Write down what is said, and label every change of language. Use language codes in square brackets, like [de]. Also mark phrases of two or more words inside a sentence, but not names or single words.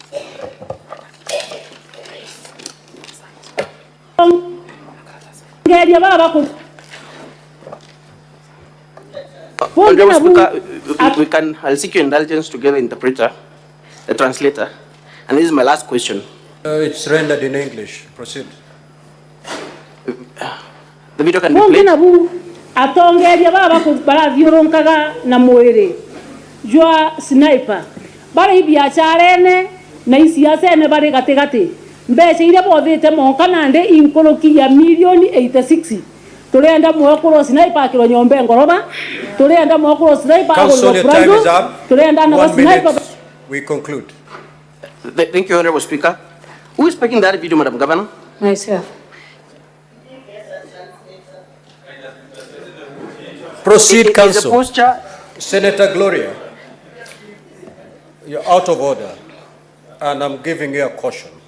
[en] Honorable Speaker, I'll seek your indulgence to get the interpreter, the translator. And this is my last question. It's rendered in English. Proceed. The video can be played. [mer] Atongeria baba barathiũrũrũkaga na mwĩrĩ jwa sniper bari biacara ene na isiasa ene bari gatigati mbeca iria bothite monka nande inkũrũkia milioni 86 turenda mwekũrwo sniper akĩrwo nyombe ngoroba turenda mwekũrwo sniper akĩrwo brando turenda na sniper. [en] We conclude. Thank you, Honorable Speaker. Who is speaking that video, Madam Governor? Myself. Proceed, Counsel. Senator Gloria, you're out of order, and I'm giving you a caution.